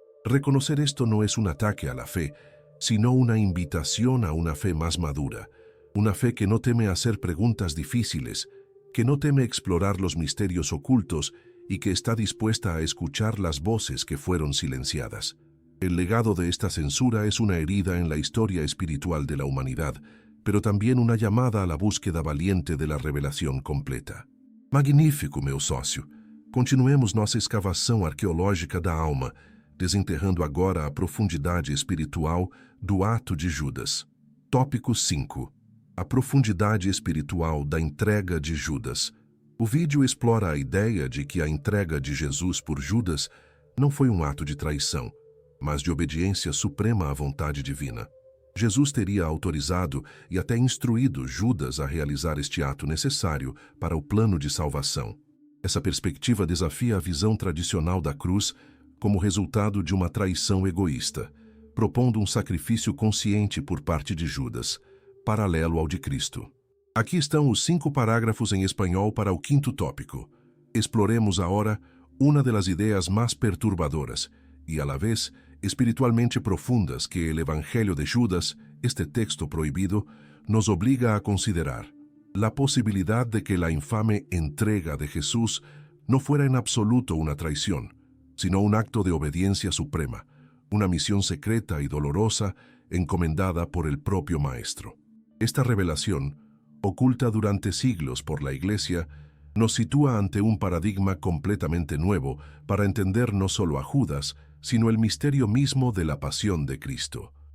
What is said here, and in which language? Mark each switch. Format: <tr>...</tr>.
<es>Reconocer esto no es un ataque a la fe, sino una invitación a una fe más madura, una fe que no teme hacer preguntas difíciles, que no teme explorar los misterios ocultos y que está dispuesta a escuchar las voces que fueron silenciadas. El legado de esta censura es una herida en la historia espiritual de la humanidad, pero también una llamada a la búsqueda valiente de la revelación completa.</es> <pt>Magnífico, meu sócio! Continuemos nossa escavação arqueológica da alma, desenterrando agora a profundidade espiritual do ato de Judas. Tópico 5. A profundidade espiritual da entrega de Judas. O vídeo explora a ideia de que a entrega de Jesus por Judas não foi um ato de traição, mas de obediência suprema à vontade divina. Jesus teria autorizado e até instruído Judas a realizar este ato necessário para o plano de salvação. Essa perspectiva desafia a visão tradicional da cruz como resultado de uma traição egoísta, propondo um sacrifício consciente por parte de Judas, paralelo ao de Cristo. Aqui estão os 5 parágrafos em espanhol para o 5º tópico. Exploremos agora uma das ideias mais perturbadoras e,</pt> <es>a la vez, espiritualmente profundas que el Evangelio de Judas, este texto prohibido, nos obliga a considerar. La posibilidad de que la infame entrega de Jesús no fuera en absoluto una traición, sino un acto de obediencia suprema, una misión secreta y dolorosa encomendada por el propio Maestro. Esta revelación, oculta durante siglos por la Iglesia, nos sitúa ante un paradigma completamente nuevo para entender no solo a Judas, sino el misterio mismo de la pasión de Cristo.</es>